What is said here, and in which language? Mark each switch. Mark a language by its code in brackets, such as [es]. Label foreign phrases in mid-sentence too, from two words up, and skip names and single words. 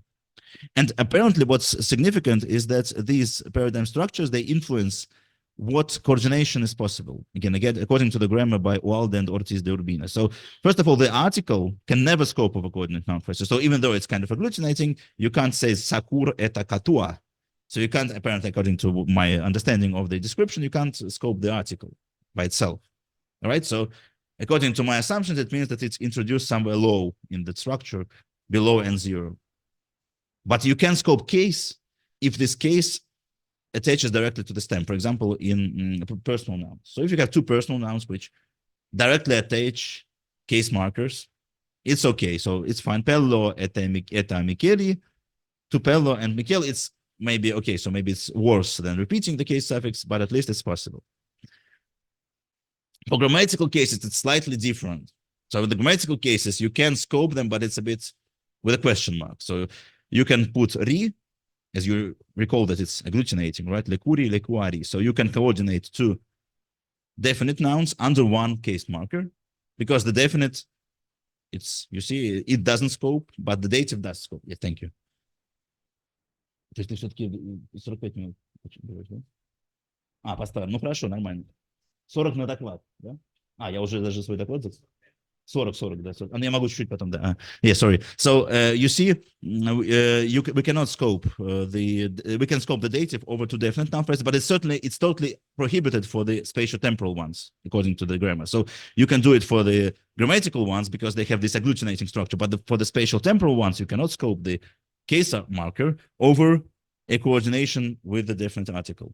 [en] And apparently what's significant is that these paradigm structures, they influence what coordination is possible. Again, according to the grammar by Ualde and Ortiz de Urbina. So first of all, the article can never scope over coordinate noun phrases. So even though it's kind of agglutinating, you can't say [eu] sakur eta katua. [en] So you can't, apparently, according to my understanding of the description, you can't scope the article by itself. All right. So according to my assumptions, it means that it's introduced somewhere low in the structure, below N0. But you can scope case if this case attaches directly to the stem, for example, in personal nouns. So if you have two personal nouns which directly attach case markers, it's okay. So it's fine. [eu] Pello eta Micheli. [en] To Pello and Michele, it's maybe okay. So maybe it's worse than repeating the case suffix, but at least it's possible. For grammatical cases, it's slightly different. So with the grammatical cases, you can scope them, but it's a bit with a question mark. So you can put ri, as you recall that it's agglutinating, right? [eu] Lekuri, lekuari. [en] So you can coordinate two definite nouns under one case marker, because the definite, it's, you see, it doesn't scope, but the dative does scope. Yeah, thank you. [ru] То есть ты все-таки 45 минут. Поставим. Ну, хорошо, нормально. 40 на доклад, да? Я уже даже свой доклад 40, да. 40. Я могу чуть-чуть потом, да. [en] Yeah, sorry. So, you see, we cannot scope we can scope the dative over two definite noun phrases, but it's totally prohibited for the spatio-temporal ones, according to the grammar. So you can do it for the grammatical ones because they have this agglutinating structure, but for the spatial-temporal ones, you cannot scope the case marker over a coordination with the definite article.